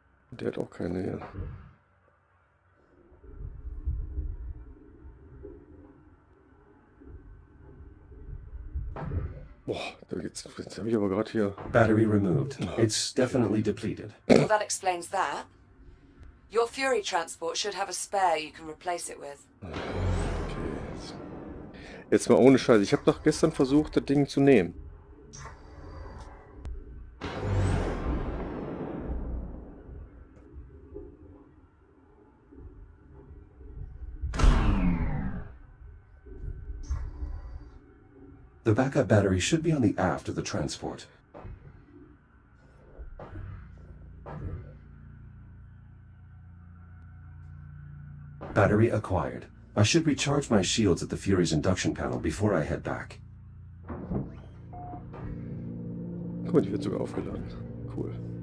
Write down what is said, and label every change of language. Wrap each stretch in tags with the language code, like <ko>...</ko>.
<de>Der hat auch keine hier. Boah, jetzt habe ich aber gerade hier.</de> <en>Battery removed. It's definitely depleted. Well, that explains that. Your Fury transport should have a spare you can replace it with. Okay.</en> <de>Jetzt mal ohne Scheiß. Ich habe doch gestern versucht, das Ding zu nehmen.</de> <en>The backup battery should be on the aft of the transport. Battery acquired. I should recharge my shields at the Fury's induction panel before I head back.</en> <de>Guck mal, die wird sogar aufgeladen. Cool.</de>